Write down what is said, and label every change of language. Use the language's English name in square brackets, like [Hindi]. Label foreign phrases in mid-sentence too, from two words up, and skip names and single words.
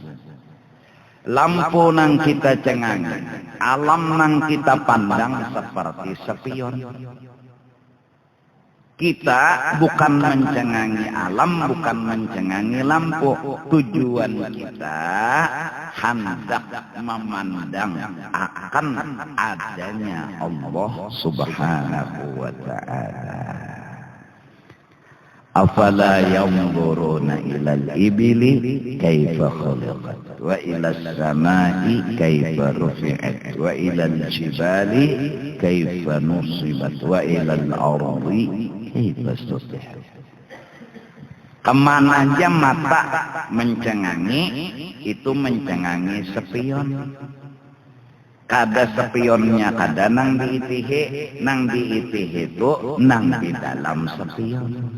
[Banjar] Lampu nang kita cengangi, alam nang kita pandang seperti sepion. Kita bukan mencengangi alam, bukan mencengangi lampu. [Indonesian] Tujuan kita hendak memandang akan adanya Allah [Arabic] سبحانه وتعالى. أفلا ينظرون إلى الإبل كيف خلقت وإلى السماء كيف رفعت وإلى الجبال كيف نصبت وإلى الأرض كيف سطحت. [Banjar] Kemana aja mata mencengangi, itu mencengangi sepion. Kada sepionnya kada nang diitihi, nang diitihi itu nang di dalam sepion.